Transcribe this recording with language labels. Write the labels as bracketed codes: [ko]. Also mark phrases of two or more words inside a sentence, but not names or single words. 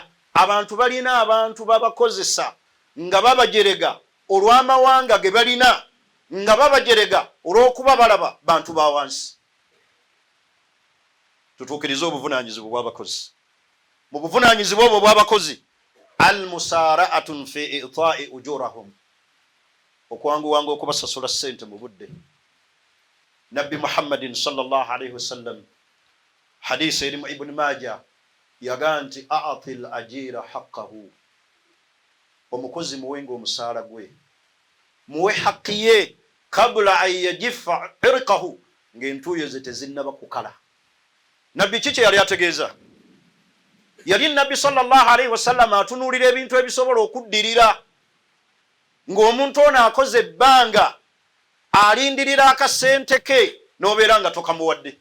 [lg] Abantu balina abantu babakozesa nga babajerega olw'amawanga ge balina, nga babajerega olw'okuba balaba bantu ba wansi. Tutuukirize obuvunaanyizibwa bw'abakozi. Mu buvunaanyizibwa obwo bw'abakozi [ar] المسارعة في إعطاء أجورهم, [lg] okwanguwanga okubasasula ssente mu budde. Nabbi Muhammadin [ar] صلى الله عليه وسلم [lg] hadisi eri mu Ibn Majah yagaa nti [ar] أعط الأجير حقه, [lg] omukozi muwenga omusaala gwe, muwe haqqi ye [ar] قبل أن يجف عرقه, [lg] ng'entuuyo ze tezinnaba kukala. Nabbi kiki yali ategeeza? Yali Nabbi [ar] صلى الله عليه وسلم [lg] atunuulira ebintu ebisobola okuddirira ng'omuntu ono akoze ebbanga alindirira akasente ke n'obeera nga tokamuwadde.